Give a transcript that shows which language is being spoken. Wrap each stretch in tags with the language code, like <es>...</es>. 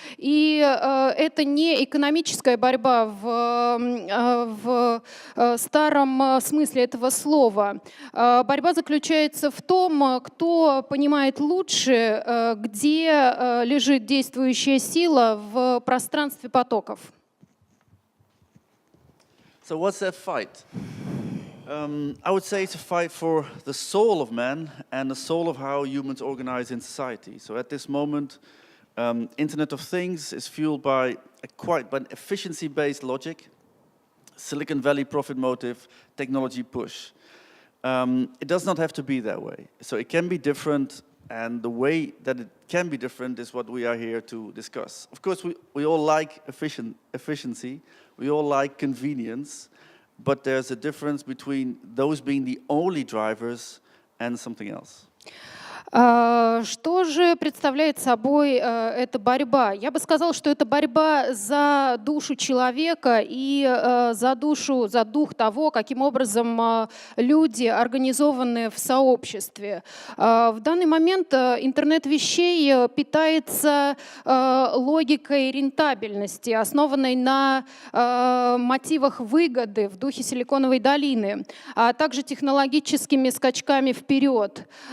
<ru>И это не экономическая борьба в старом смысле этого слова. Борьба заключается в том, кто понимает лучше, где лежит действующая сила в пространстве потоков.</ru> <en>So what's that fight? I would say it's a fight for the soul of man and the soul of how humans organize in society. So at this moment, Internet of Things is fueled by an efficiency-based logic, Silicon Valley profit motive, technology push. It does not have to be that way. So it can be different, and the way that it can be different is what we are here to discuss. Of course, we all like efficiency, we all like convenience, but there's a difference between those being the only drivers and something else.</en> <ru>Что же представляет собой эта борьба? Я бы сказала, что это борьба за душу человека и за дух того, каким образом люди организованы в сообществе. В данный момент интернет вещей питается логикой рентабельности, основанной на мотивах выгоды в духе Силиконовой долины, а также технологическими скачками вперед.</ru>